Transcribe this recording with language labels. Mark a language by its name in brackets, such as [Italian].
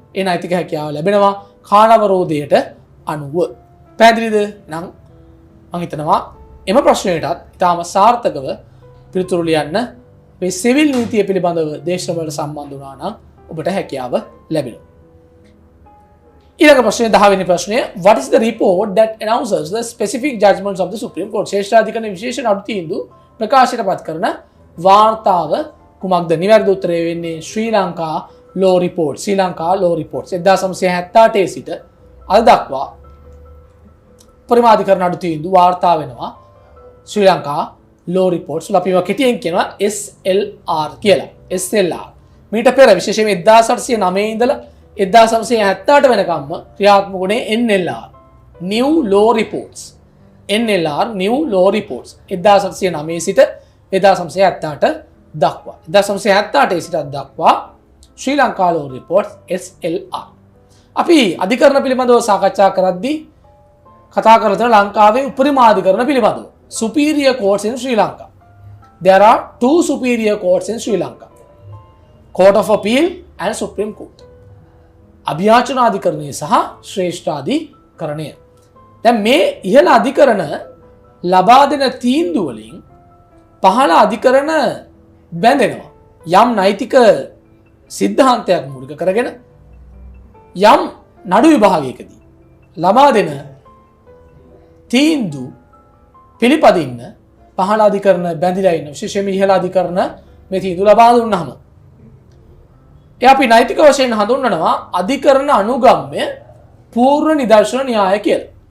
[Sinhala] ඒ නෛතික හැකියාව ලැබෙනවා කාලාවරෝධයට අනුව. පැහැදිලිද? නම් මම හිතනවා එම ප්‍රශ්නයටත් ඉතාම සාර්ථකව පිළිතුරු ලියන්න මේ සිවිල් නීතිය පිළිබඳව දේශනවලට සම්බන්ධ වුණා නම් ඔබට හැකියාව ලැබෙනවා. ඊළඟ ප්‍රශ්නය 10 වෙනි ප්‍රශ්නය. [English] What is the report that announces the specific judgments of the Supreme Court? [Sinhala] ශ්‍රේෂ්ඨාධිකරණ විශේෂ නඩු තීන්දුව ප්‍රකාශයට පත් කරන වාර්තාව කුමක්ද? නිවැරදි උත්තරය වෙන්නේ ශ්‍රී ලංකා law report. ශ්‍රී ලංකා law reports 1978 සිට අද දක්වා පරිමාධිකරණ නඩු තීන්දුව වාර්තා වෙනවා ශ්‍රී ලංකා law reports. අපි කෙටියෙන් කියනවා SLR කියලා. SLR. මීට පෙර විශේෂයෙන් 1809 ඉඳලා 1978 වෙනකම්ම ක්‍රියාත්මක වුණේ NLR New Law Reports. NLR New Law Reports 1909 සිට 1978 දක්වා. 1978 සිට දක්වා ශ්‍රී ලංකා Law Reports SLR. අපි අධිකරණ පිළිබඳව සාකච්ඡා කරද්දී කතා කරන ලංකාවේ උපරිමාධිකරණ පිළිබඳව. [English] Superior courts in Sri Lanka. There are 2 superior courts in Sri Lanka. Court of Appeal and Supreme Court. [Sinhala] අභියාචනාධිකරණය සහ ශ්‍රේෂ්ඨාධිකරණය. දැන් මේ ඉහළ අධිකරණ ලබා දෙන තීන්දුව වලින් පහළ අධිකරණ බැඳෙනවා. යම් නෛතික සිද්ධාන්තයක් මූලික කරගෙන යම් නඩු විභාගයකදී ලබා දෙන තීන්දුව පිළිපදින්න පහළ අධිකරණ බැඳිලා ඉන්න විශේෂයෙන්ම ඉහළ අධිකරණ මේ තීන්දුව ලබා දුන්නාම ඒ අපි නෛතික වශයෙන් හඳුන්වනවා අධිකරණ අනුගම්‍ය පූර්ව නිදර්ශන න්‍යාය කියලා.